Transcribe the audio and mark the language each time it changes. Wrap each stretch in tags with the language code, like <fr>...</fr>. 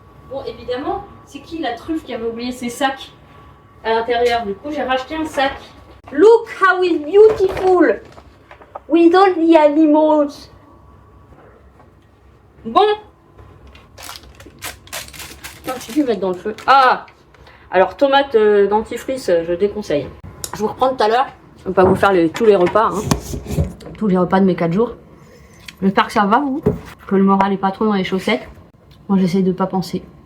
<fr>Bon, évidemment, c'est qui la truffe qui avait oublié ses sacs à l'intérieur? Du coup, j'ai racheté un sac.</fr> <en>Look how it's beautiful with all the animals.</en> <fr>Bon. J'ai dû mettre dans le feu. Ah, alors tomate dentifrice, je déconseille. Je vous reprends tout à l'heure. Je ne vais pas vous faire tous les repas, hein. Tous les repas de mes 4 jours. J'espère que ça va, vous, que le moral n'est pas trop dans les chaussettes. Moi, j'essaye de ne pas penser.</fr>